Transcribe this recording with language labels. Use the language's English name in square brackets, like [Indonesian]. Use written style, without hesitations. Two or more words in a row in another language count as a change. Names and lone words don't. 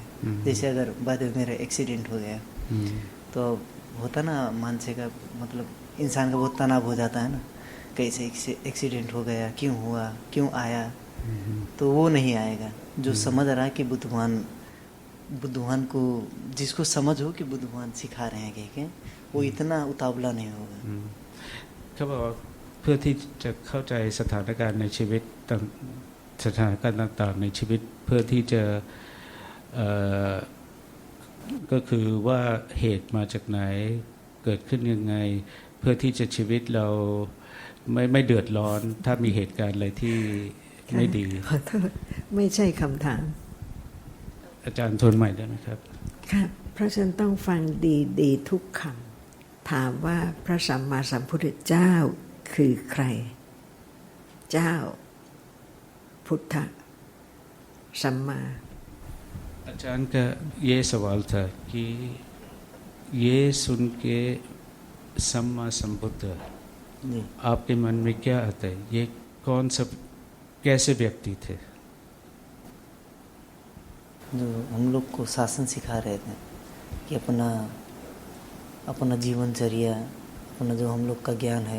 [Hindi] जैसे अगर बाद में मेरा एक्सीडेंट हो गया तो होता ना मानसिक का मतलब इंसान का बहुत तनाव हो जाता है ना, कैसे एक्सीडेंट हो गया, क्यों हुआ, क्यों आया, तो वो नहीं आएगा। जो समझ रहा है कि बुद्धवान को जिसको समझ हो कि बुद्धवान सिखा रहे हैं कह के, वो इतना उतावला नहीं होगा। [Thai] เขาบอกว่าเพื่อที่จะเข้าใจสถานการณ์ในชีวิตสถานการณ์ต่างๆในชีวิตเพื่อที่จะก็คือว่าเหตุมาจากไหนเกิดขึ้นยังไง เพื่อที่จะชีวิตเราไม่เดือดร้อนถ้ามีเหตุการณ์อะไรที่ไม่ดี ขอโทษไม่ใช่คำถาม อาจารย์ทวนใหม่ได้ไหมครับ ค่ะเพราะฉะนั้นต้องฟังดีๆทุกคำถามว่าพระสัมมาสัมพุทธเจ้าคือใคร เจ้า พุทธสัมมา [Hindi] आचार्य का ये सवाल था कि ये सुन के सम्मा संबुद्ध जी आपके मन में क्या आता है, ये कौन सा कैसे व्यक्ति थे। जो हम लोग को शासन सिखा रहे थे कि अपना जीवनचर्या, अपना जो हम लोग का ज्ञान है।